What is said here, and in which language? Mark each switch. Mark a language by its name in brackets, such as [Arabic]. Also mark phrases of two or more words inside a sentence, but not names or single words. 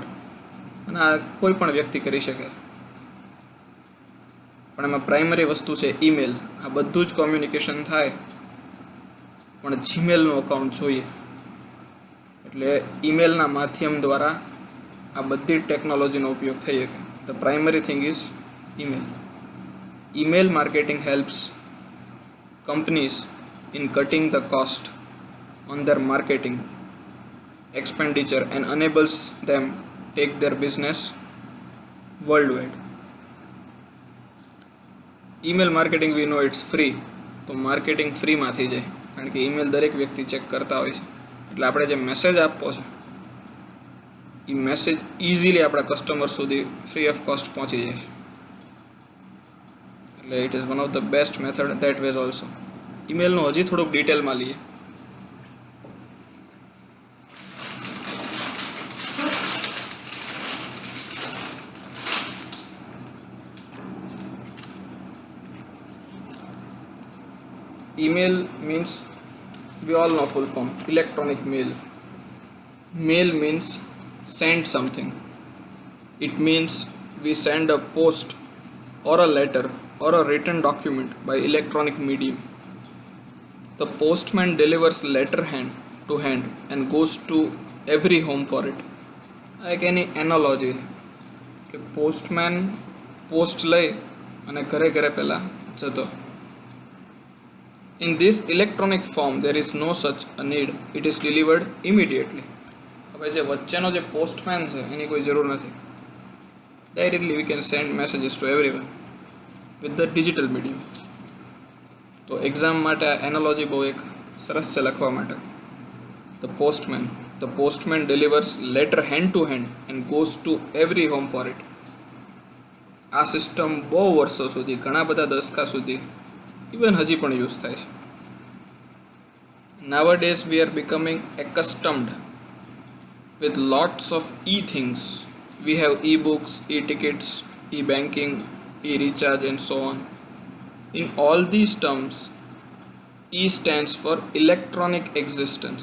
[Gujarati] અને આ કોઈ પણ વ્યક્તિ કરી શકે, પણ એમાં પ્રાઇમરી વસ્તુ છે ઈમેલ. આ બધું જ કોમ્યુનિકેશન થાય પણ જીમેલનું અકાઉન્ટ જોઈએ, એટલે ઈમેલના માધ્યમ દ્વારા આ બધી ટેકનોલોજીનો ઉપયોગ થઈ શકે. [English] the primary thing is email. Email marketing helps companies in cutting the cost on their marketing expenditure and enables them take their business worldwide. email marketing we know it's free, [Gujarati] તો માર્કેટિંગ ફ્રીમાં થઈ જાય, કારણ કે ઈમેલ દરેક વ્યક્તિ ચેક કરતા હોય છે. એટલે આપણે જે મેસેજ આપવો છે એ મેસેજ ઇઝીલી આપણા કસ્ટમર સુધી [English] free of cost [Gujarati] પહોંચી જાય છે. [English] એટલે it is one of the best method that was also. [Gujarati] ઈમેલનું હજી થોડુંક ડિટેલમાં લઈએ. [English] Email means, we all know full form, electronic mail. Mail means send something. It means we send a post or a letter or a written document by electronic medium. The postman delivers letter hand to hand and goes to every home for it. [Gujarati] આ એક એની એનોલોજી છે કે પોસ્ટમેન પોસ્ટ લઈ અને ઘરે ઘરે પહેલાં જતો. [English] In this electronic form there is no such a need, it is delivered immediately. [Gujarati] હવે જે વચ્ચેનો જે પોસ્ટમેન છે એની કોઈ જરૂર નથી. [English] Directly we can send messages to everyone with the digital medium. [Gujarati] તો એક્ઝામ માટે આ એનોલોજી બહુ એક સરસ છે લખવા માટે. [English] The postman delivers letter hand to hand and goes to every home for it. [Gujarati] આ સિસ્ટમ બહુ વર્ષો સુધી, ઘણા બધા દશકા સુધી ઇવન હજી પણ યુઝ થાય છે. [English] Nowadays we are becoming accustomed with lots of e-things. We have e-books, e-tickets, e-banking, e-recharge and so on. In all these terms, E stands for electronic existence.